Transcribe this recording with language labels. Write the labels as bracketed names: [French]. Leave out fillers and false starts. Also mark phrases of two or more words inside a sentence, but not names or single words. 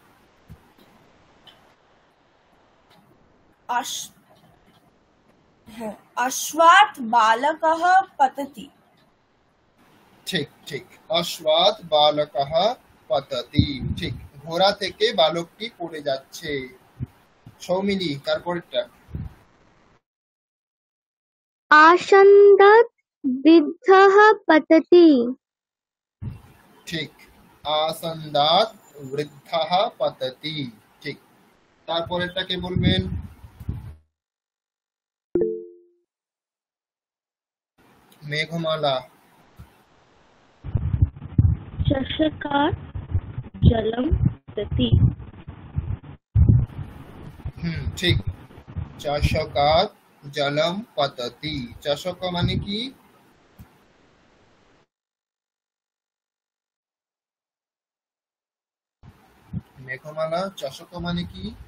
[Sanskrit] অশ্বাৎ বালকः পততি। [Bangla] ঠিক ঠিক, [Sanskrit] অশ্বাৎ বালকः পততি, [Bangla] ঠিক, ঘোড়া থেকে বালকটি পড়ে যাচ্ছে। সৌমিলি, তারপরেরটা। [Sanskrit] आसन्दात् वृद्धः पतति। [Bangla] ঠিক, [Sanskrit] আসন্দাৎ বৃদ্ধः পততি, [Bangla] ঠিক, তারপরেরটা কে বলবেন? মেঘমালা। [Sanskrit] चषकात् जलं पतति। ঠিক, চষকাৎ জলম পততি। [Bangla] চষক মানে কি? মেঘমালা, চষক মানে কি?